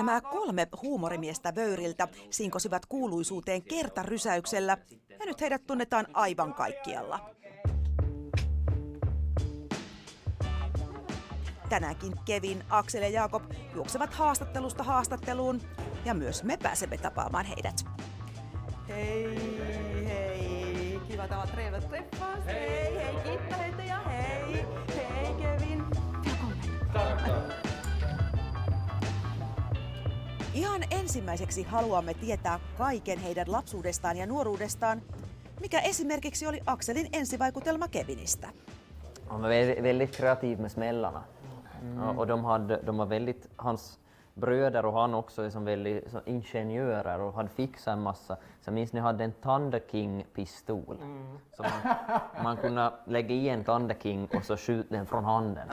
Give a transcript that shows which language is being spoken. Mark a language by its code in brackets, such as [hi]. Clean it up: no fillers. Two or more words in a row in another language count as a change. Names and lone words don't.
[fi] Nämä 3 huumorimiestä Vöyriltä sinkosivat kuuluisuuteen kertarysäyksellä ja nyt heidät tunnetaan aivan kaikkialla. Tänäänkin Kevin, Aksel ja Jaakob juoksevat haastattelusta haastatteluun ja myös me pääsemme tapaamaan heidät. hei, hei. Kiva tavata, [sv] trevligt träffas. [fi] Hei, hei Kitta heitä ja hei. Hei Kevin. Ihan ensimmäiseksi haluamme tietää kaiken heidän lapsuudestaan ja nuoruudestaan, mikä esimerkiksi oli Akselin ensivaikutelma Kevinistä. [sv] Han var väldigt kreativ med smällarna. Och de var väldigt, hans bröder och han också är som väldigt så ingenjörer och hade fixat en massa. Så jag minns ni hade en Thunder King-pistol. Så man kunde lägga i en Thunder King och så skjuta den från handen.